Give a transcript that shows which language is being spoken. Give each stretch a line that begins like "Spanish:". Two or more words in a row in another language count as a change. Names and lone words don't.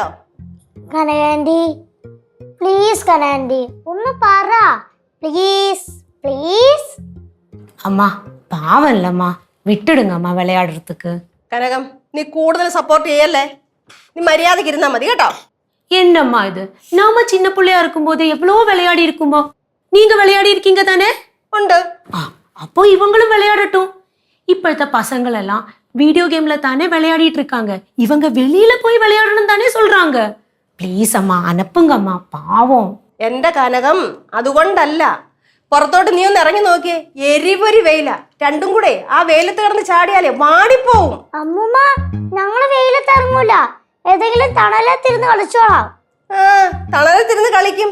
Malayalam: കനകാൻറ്റി പ്ലീസ്, കനകാൻറ്റി ഒന്ന് പറ
English: please please.
Tamil: அம்மா பாவல்லம்மா, விட்டிடுங்க அம்மா விளையாடுறதுக்கு.
Malayalam: കനകം, നീ കൂടുതൽ സപ്പോർട്ട് ചെയ്യല്ലേ. നീ മര്യാദക്ക് ഇരുന്നാ മതി കേട്ടോ.
Tamil: என்னம்மா இது, நாம சின்ன பிள்ளையா இருக்கும்போது எவ்வளோ விளையாடி இருக்குமோ. நீங்க விளையாடி இருக்கீங்க தானே?
Malayalam: ഉണ്ട്.
Tamil: அப்போ இவங்களும் விளையாடட்டும். இப்பழத்த பசங்கள் எல்லாம் வீடியோ கேம்ல தானே விளையாடிட்டு இருக்காங்க. இவங்க வெளியில போய் விளையாடணும் தானே சொல்றாங்க. ப்ளீஸ் அம்மா, அனுப்புங்க அம்மா, பாவம்.
Malayalam: എന്റെ കനകം, അതുകൊണ്ടല്ല. പുറത്തോട്ട് നീ ഒന്ന് ഇറങ്ങി നോക്കിയേ, എരിപൊരി വെയില. രണ്ടും കൂടെ ആ വെയിലത്ത് കിടന്ന് ചാടിയാലേ വാടിപ്പോവും. അമ്മൂമ്മ, ഞങ്ങള് വെയിലത്ത് ഇറങ്ങൂല, ഏതെങ്കിലും തണലത്തിരുന്ന് കളിച്ചോളാം. തണലത്തിരുന്ന് കളിക്കും.